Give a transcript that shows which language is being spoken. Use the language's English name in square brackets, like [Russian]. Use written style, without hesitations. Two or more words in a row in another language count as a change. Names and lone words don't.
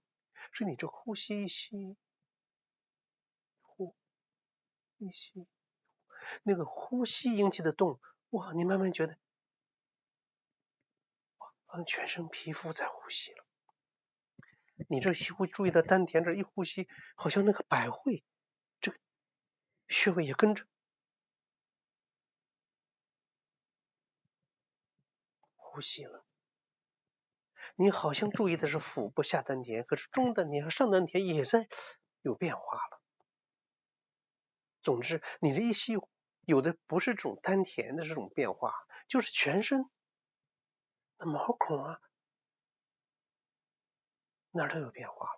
[Chinese] 是你這呼吸一吸，呼一吸，那個呼吸引起的動，哇，你慢慢覺得，哇，好像全身皮膚在呼吸了。你這會注意到丹田這一呼吸，好像那個百會這個穴位也跟着呼吸了。你好像注意的是腹部下丹田，可是中丹田和上丹田也在有变化了。总之，你这一吸，有的不是这種丹田的這種變化，就是全身那毛孔啊，哪兒都有變化了。